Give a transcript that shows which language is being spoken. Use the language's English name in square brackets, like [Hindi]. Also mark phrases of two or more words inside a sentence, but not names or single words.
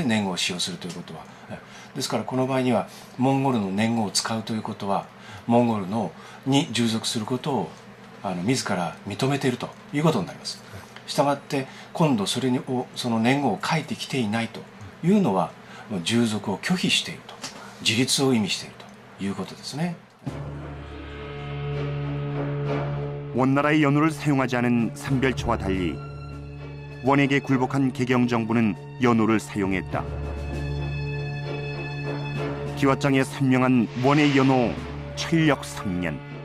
[Japanese] 年号を使用するということは。ですからこの場合にはモンゴルの年号を使うということはモンゴルに従属することを自ら認めているということになります。したがって今度その年号を書いてきていないというのは従属を拒否していると自立を意味しているということですね。 [Korean] 원나라의 연호를 사용하지 않은 삼별초와 달리 원에게 굴복한 개경 정부는 연호를 사용했다. 기와장에 선명한 원의 연호 철력 3년.